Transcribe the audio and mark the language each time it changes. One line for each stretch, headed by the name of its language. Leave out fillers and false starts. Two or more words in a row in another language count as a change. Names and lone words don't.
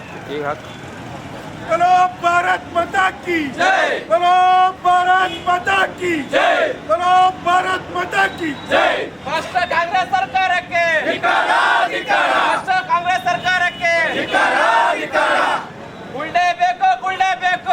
Kannada: ಈಗ ಹಾಕಿ.
Hindi: बोलो भारत माता की जय, बोलो भारत माता की जय, बोलो भारत माता की जय।
Kannada: ರಾಷ್ಟ್ರ ಕಾಂಗ್ರೆಸ್ ಸರ್ಕಾರಕ್ಕೆ ಧಿಕ್ಕಾರ, ಧಿಕ್ಕಾರ, ರಾಷ್ಟ್ರ ಕಾಂಗ್ರೆಸ್ ಸರ್ಕಾರಕ್ಕೆ ಧಿಕ್ಕಾರ, ಧಿಕ್ಕಾರ, ಗುಳ್ಳೆ ಬೇಕು ಗುಳ್ಳೆ ಬೇಕು